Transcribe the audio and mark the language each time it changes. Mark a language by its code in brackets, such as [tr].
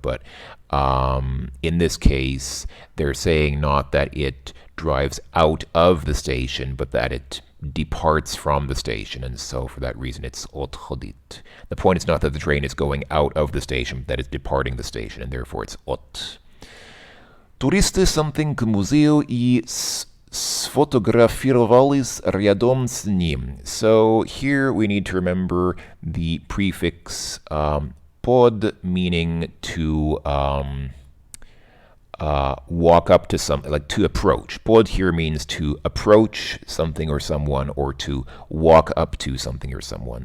[en] But in this case, they're saying not that it drives out of the station, but that it departs from the station, and so for that reason it's отходит. The point is not that the train is going out of the station, but that it's departing the station, and therefore it's от. [ru] Туристы [en] something [ru] к музею и сфотографировались рядом с ним. [en] So here we need to remember the prefix pod, meaning to walk up to something, like to approach. Pod here means to approach something or someone, or to walk up to something or someone.